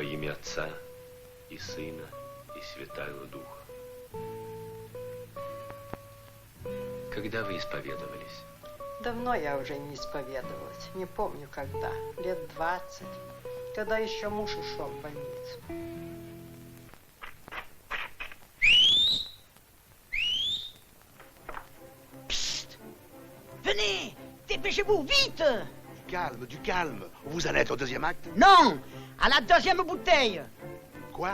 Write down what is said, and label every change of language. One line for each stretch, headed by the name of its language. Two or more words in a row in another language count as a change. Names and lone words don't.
Ukrainian: ім'я Отця і Сина,
Russian: и Святаго Духа. Когда вы исповедовались? Давно я уже не исповедовалась. Не помню, когда. Лет 20. Когда еще муж ушел в больницу. Psst!
French: Venez! Dépêchez-vous, vite! Du calme. Vous allez être au deuxième acte? Non! À la deuxième bouteille! Quoi?